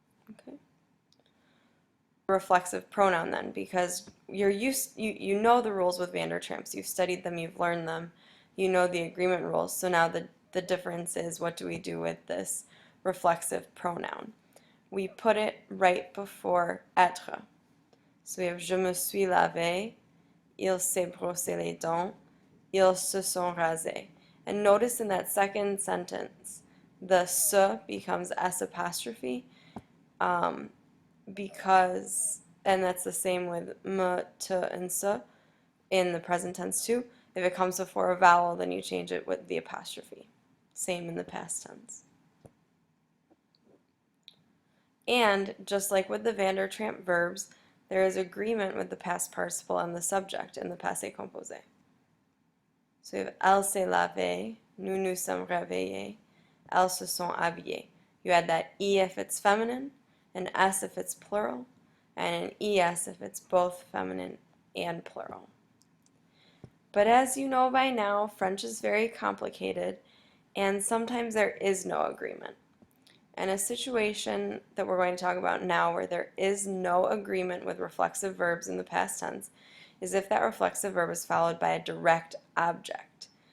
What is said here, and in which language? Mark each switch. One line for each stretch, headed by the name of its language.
English: Okay. Reflexive pronoun then, because you know the rules with Vandertramps. You've studied them, you've learned them, you know the agreement rules. So now the difference is, what do we do with this reflexive pronoun? We put it right before être. So we have
French: je me suis lavé, il s'est brossé les dents, ils se sont rasés.
English: And notice in that second sentence, the se becomes S apostrophe, because, and that's the same with me, te, and se in the present tense too. If it comes before a vowel, then you change it with the apostrophe. Same in the past tense. And just like with the Vandertramp verbs, there is agreement with the past participle and the subject in the passé composé. So we have
French: elle s'est lavée, nous nous sommes réveillés, elles se sont habillées.
English: You add that E if it's feminine, an S if it's plural, and an ES if it's both feminine and plural. But as you know by now, French is very complicated, and sometimes there is no agreement. And a situation that we're going to talk about now where there is no agreement with reflexive verbs in the past tense is if that reflexive verb is followed by a direct object.